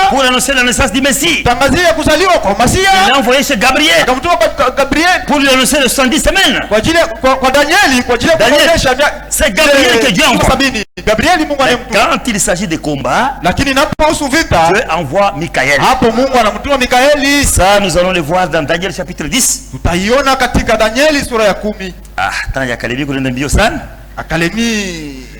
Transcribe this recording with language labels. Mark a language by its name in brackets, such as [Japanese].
[French] Pour annoncer la naissance du Messie. [Swahili] Tangazia kuzaliwa kwa Masia. [French] Il l'a envoyé chez Gabriel. [Swahili] Akamtuma kwa Gabriel. [French] Pour lui annoncer les 70 semaines. [Swahili] Kwa ajili kwa Danieli, kwa ajili ya kuonyesha [French] c'est Gabriel que Dieu envoie. [Swahili] Gabriel Mungu anamtuma. [French] Quand il s'agit de combat, [Swahili] lakini inapohusu vita, [French] Dieu envoie Michael. [Swahili] Hapo Mungu anamtuma Mikaeli. [French] Ça nous allons le voir dans Daniel chapitre 10. [Swahili] Tutaiona katika Danieli sura ya 10. Ah, tant ya Kalemi kuna mbio sana. Akalemi.